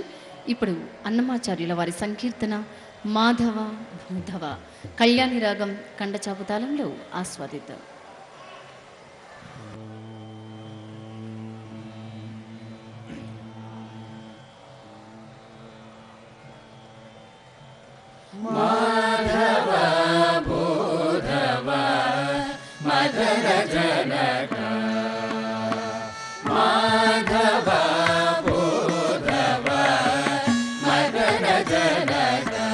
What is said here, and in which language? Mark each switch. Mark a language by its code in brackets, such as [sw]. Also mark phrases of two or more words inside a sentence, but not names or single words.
[te] ఇప్పుడు అన్నమాచార్యుల వారి సంకీర్తన మాధవ భూధవ కళ్యాణి రాగం కండచాపు తాళంలో ఆస్వాదిద్దాం. [sa] माधव भूधव मदन जनक माधव भूधव मदन जनक